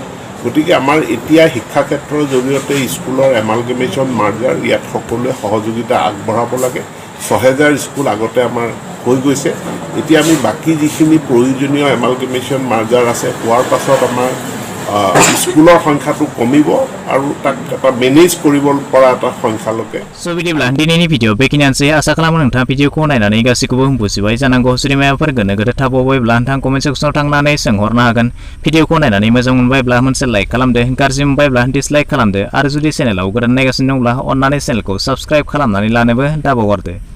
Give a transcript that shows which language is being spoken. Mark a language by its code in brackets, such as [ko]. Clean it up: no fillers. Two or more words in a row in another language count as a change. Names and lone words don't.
[as] গতিকে আমাৰ এতিয়া শিক্ষা ক্ষেত্ৰৰ জৰিয়তে স্কুলৰ এমালগেমেশ্যন মাৰ্জাৰ ইয়াত সকলোৱে সহযোগিতা আগবঢ়াব লাগে। 6000 স্কুল আগতে আমাৰ হৈ গৈছে, এতিয়া আমি বাকী যিখিনি প্ৰয়োজনীয় এমালগেমেশ্যন মাৰ্জাৰ আছে হোৱাৰ পাছত আমাৰ স্কুলৰ সংখ্যাটো কমিব আৰু তাক এটা মেনেজ কৰিব পৰা এটা সংখ্যালৈকে। [brx] स' बिदिब्ला दिनैनि भिडिअ बेखिनियानोसै। आसा खालामो नोंथाङा भिडिअखौ नायनानै गासैखौबो बुजिबाय जानांगौ। जुदि माबाफोर गोनो गोथो थाबावबायब्ला नोंथाङा कमेन्ट सेक्सनाव थांनानै सोंहरनो हागोन। भिडिअखौ नायनानै मोजां मोनबायब्ला मोनसे लाइक खालामदो, गाज्रि मोनबायब्ला डिसलाइक खालामदो आरो जुदि चेनेलाव गोदान नायगासिनो दंब्ला अन्नानै चेनेलखौ साबस्क्राइब खालामनानै लानोबो दाबावगारदो।